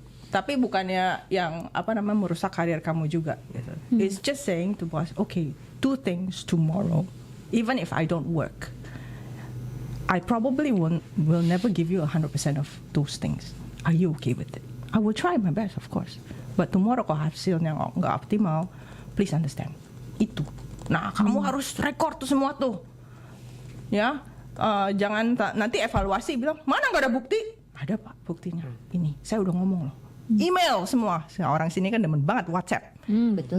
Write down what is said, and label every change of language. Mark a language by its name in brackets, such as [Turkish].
[Indonesian] Tapi bukannya yang merusak karir kamu juga gitu. [English] It's just saying to boss, okay, do things tomorrow. Even if I don't work, I probably will never give you 100% of those things. Are you okay with it? I will try my best, of course. But tomorrow [Indonesian] kalau hasilnya nggak optimal, [English] please understand. [Indonesian] Itu. Nah, kamu harus record tuh semua tuh. Ya, jangan nanti evaluasi bilang, mana nggak ada bukti? Ada Pak buktinya. Ini, saya udah ngomong loh. Email semua. Orang sini kan demen banget WhatsApp. Betul.